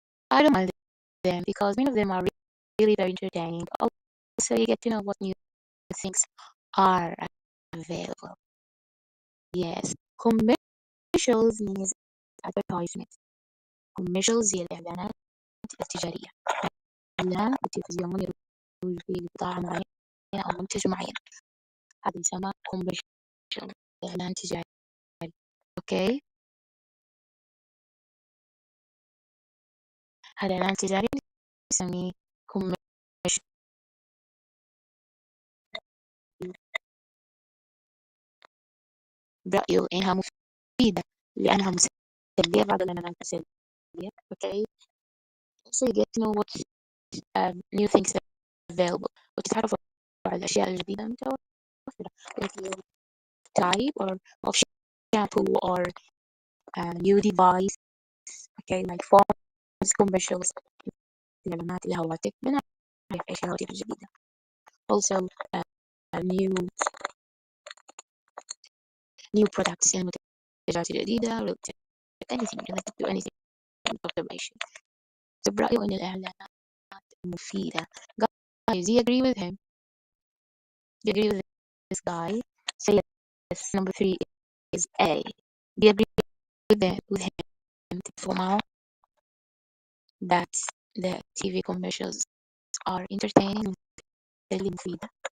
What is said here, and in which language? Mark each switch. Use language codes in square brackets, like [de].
[en] I don't mind them because many of them are really very entertaining. Also, you get to know what new things are available. Yes, commercials means advertisement. [ar] commercials هي الإعلانات التجارية. إعلان بالتلفزيون يروج فيه لبضاعة معينة أو منتج معين، هذا يسمى commercial، إعلان تجاري. أوكي، هذا الإعلان التجاري نسميه commercial. برأيه إنها مفيدة لأنها مسلية بعض الإعلانات السلبية. [en] okay, so you get to know what new things available، [ar] وتتعرفوا على الأشياء الجديدة المتوفرة [en] like type or of shampoo or new device. Okay, like phones commercials، [ar] الإعلانات الهواتف بنعرف إيش الهواتف الجديدة. [en] Also new products [ar] المنتجات الجديدة [en] anything related to anything automation. [ar] So برأيه إن الإعلانات مفيدة. [en] Guys, do you agree with him? Do you agree with this guy? Say yes. Number 3 is A. Do you agree with him [ar] تتفقوا معه [en] that the TV commercials are entertaining really [ar] مفيدة?